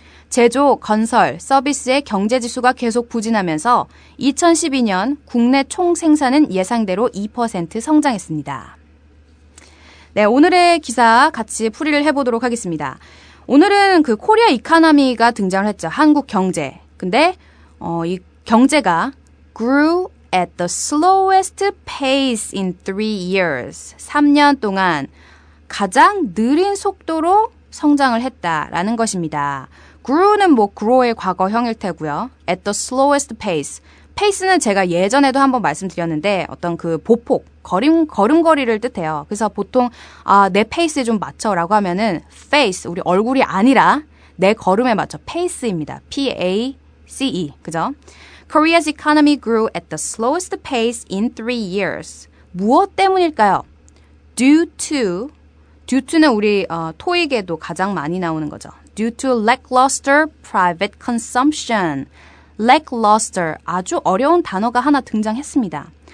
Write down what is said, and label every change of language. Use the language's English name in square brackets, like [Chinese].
[Korean] 제조, 건설, 서비스의 경제지수가 계속 부진하면서 2012년 국내 총생산은 예상대로 2% 성장했습니다. 네, 오늘의 기사 같이 풀이를 해보도록 하겠습니다. 오늘은 그 코리아 이코노미가 등장을 했죠. 한국 경제. 근데 이 경제가 [English] grew at the slowest pace in 3 years. [Korean] 3년 동안 가장 느린 속도로 성장을 했다라는 것입니다. grew는 grow의 과거형일 테고요. [English] at the slowest pace. [Korean] pace는 제가 예전에도 한번 말씀드렸는데 어떤 그 보폭, 걸음걸이를 뜻해요. 그래서 보통 내 페이스에 좀 맞춰라고 하면은 face, 우리 얼굴이 아니라 내 걸음에 맞춰 pace입니다. P-A-C-E. 그죠? [English] Korea's economy grew at the slowest pace in 3 years. [Korean] 무엇 때문일까요? Due to는 우리 토익에도 가장 많이 나오는 거죠. [English] Due to lackluster private consumption. [Korean] lackluster, 아주 어려운 단어가 하나 등장했습니다.